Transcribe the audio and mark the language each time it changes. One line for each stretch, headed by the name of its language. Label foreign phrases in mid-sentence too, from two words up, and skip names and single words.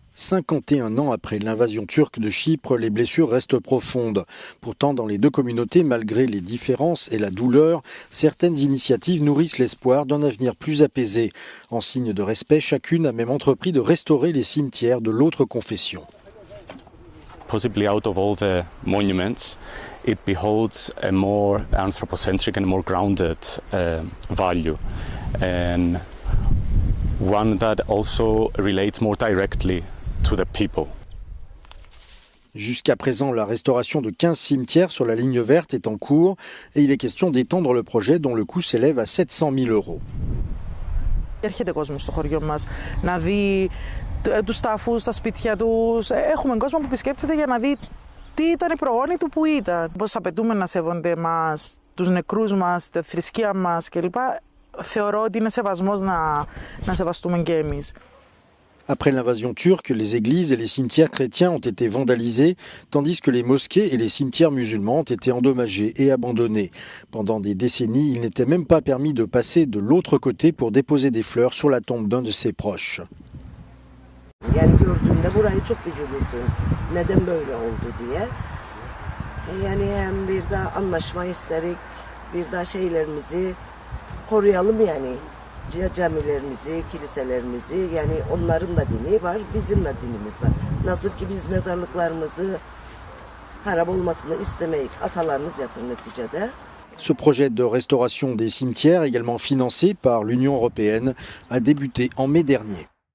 French: 51 ans après l'invasion turque de Chypre, les blessures restent profondes. Pourtant, dans les deux communautés, malgré les différences et la douleur, certaines initiatives nourrissent l'espoir d'un avenir plus apaisé. En signe de respect, chacune a même entrepris de restaurer les cimetières de l'autre confession.
English: Possibly out of all the monuments, it beholds a more anthropocentric and more grounded value, and one that also relates more directly to the people.
French: Jusqu'à présent, la restauration de 15 cimetières sur la ligne verte est en cours et il est question d'étendre le projet dont le coût s'élève à 700 000 €.
Greek: Έρχεται κόσμος στο χωριό μας να δει τους τάφους, τα σπίτια τους. Έχουμε κόσμο που επισκέπτεται για να δει τι ήταν οι προγόνοι του που ήταν. Πώς απαιτούμε να σέβονται εμάς, τους νεκρούς μας, τη θρησκεία μας κλπ. Θεωρώ ότι είναι σεβασμός να σεβαστούμε και εμείς.
French: Après l'invasion turque, les églises et les cimetières chrétiens ont été vandalisés, tandis que les mosquées et les cimetières musulmans ont été endommagés et abandonnés. Pendant des décennies, il n'était même pas permis de passer de l'autre côté pour déposer des fleurs sur la tombe d'un de ses proches.
Turkish: Yani gördüğümde burayı çok üzülürdüm. Neden böyle oldu diye. Yani hem bir daha anlaşma isterik, bir daha şeylerimizi koruyalım yani. Camilerimizi, kiliselerimizi, yani onların da dini var, bizim de dinimiz var. Nasıl ki biz mezarlıklarımızı harap olmasını istemeyiz, atalarımız yatır neticede.
French: Ce projet de restauration des cimetières, également financé par l'Union européenne, a débuté en mai dernier.